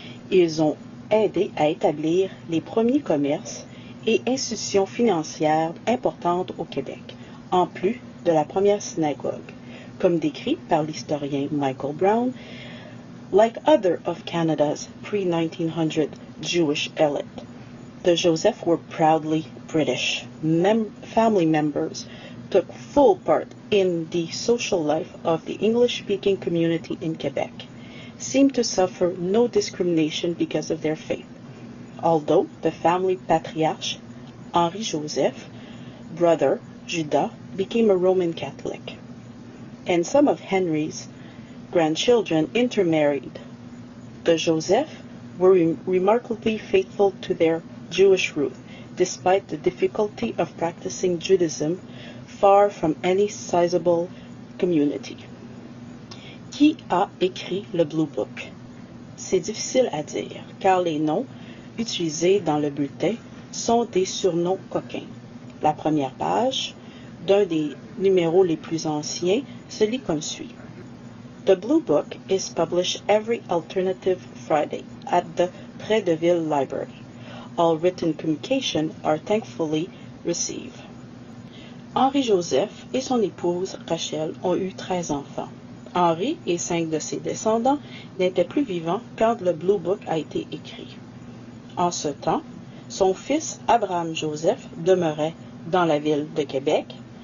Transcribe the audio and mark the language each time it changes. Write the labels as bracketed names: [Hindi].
[French] Ils ont aidé à établir les premiers commerces et institutions financières importantes au Québec, en plus de la première synagogue, comme décrit par l'historien Michael Brown, [English] like other of Canada's pre-1900 Jewish elite. The Joseph were proudly British. Family members took full part in the social life of the English-speaking community in Quebec, seemed to suffer no discrimination because of their faith. Although the family patriarch, Henri Joseph, brother Judas, became a Roman Catholic, and some of Henry's grandchildren intermarried, the Joseph were remarkably faithful to their Jewish root, despite the difficulty of practicing Judaism far from any sizable community. [French] Qui a écrit le Blue Book? C'est difficile à dire, car les noms utilisés dans le bulletin sont des surnoms coquins. La première page d'un des numéros les plus anciens se lit comme suit. [English] The Blue Book is published every alternative Friday at the Près de Ville Library. All written communications are thankfully received. [French] Henri Joseph et son épouse Rachel ont eu 13 enfants. Henri et 5 de ses descendants n'étaient plus vivants quand le Blue Book a été écrit. En ce temps, son fils Abraham Joseph demeurait dans la ville de Québec.